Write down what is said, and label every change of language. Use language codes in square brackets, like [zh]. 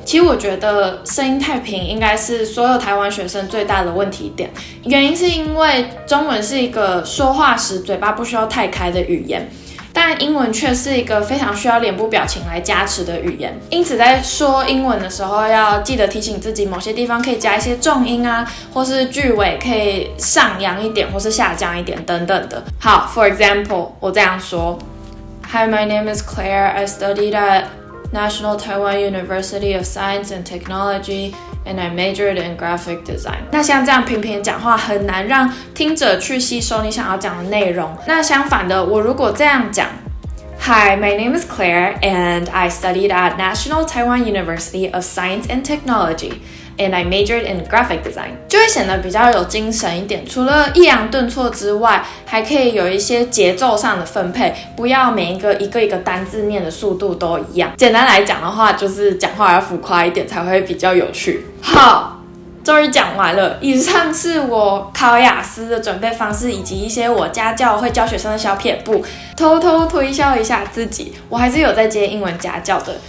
[zh] 其实我觉得声音太平应该是所有台湾学生最大的问题点，原因是因为中文是一个说话时嘴巴不需要太开的语言，但英文却是一个非常需要脸部表情来加持的语言，因此在说英文的时候要记得提醒自己某些地方可以加一些重音啊，或是句尾可以上扬一点或是下降一点等等的。 [en] 好 ，for example， [zh] 我这样说 [en] ：Hi, my name is Claire. I studied at National Taiwan University of Science and Technology.And I majored in graphic design. [zh] 那像这样平平讲话很难让听者去吸收你想要讲的内容。那相反的，我如果这样讲 [en] Hi, my name is Claire, and I studied at National Taiwan University of Science and Technology, and I majored in graphic design. [zh] 就会显得比较有精神一点，除了抑扬顿挫之外，还可以有一些节奏上的分配，不要每一个单字念的速度都一样。简单来讲的话，就是讲话要浮夸一点才会比较有趣。好。终于讲完了，以上是我考雅思的准备方式，以及一些我家教会教学生的小撇步，偷偷推销一下自己，我还是有在接英文家教的。